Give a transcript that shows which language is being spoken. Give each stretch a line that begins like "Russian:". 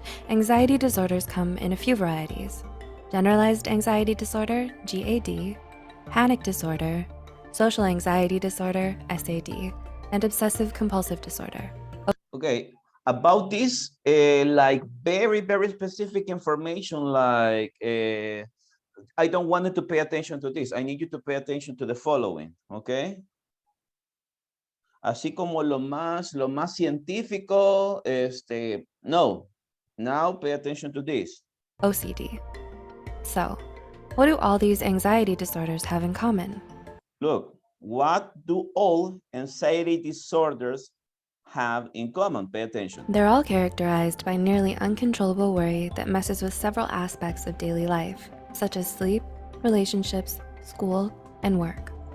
English: Anxiety disorders come in a few varieties: generalized anxiety disorder, GAD, panic disorder, social anxiety disorder, SAD, and obsessive compulsive disorder. Okay, about this, like very, very specific information, like I don't want you to pay attention to this. I need you to pay attention to the following, okay?
Spanish: Así como lo más científico, no.
English: Now pay attention to this. OCD. So, what do all these anxiety disorders have in common? Look, what do all anxiety disorders have in common? Pay attention. They're all characterized by nearly uncontrollable worry that messes with several aspects of daily life, such as sleep, relationships, school, and work.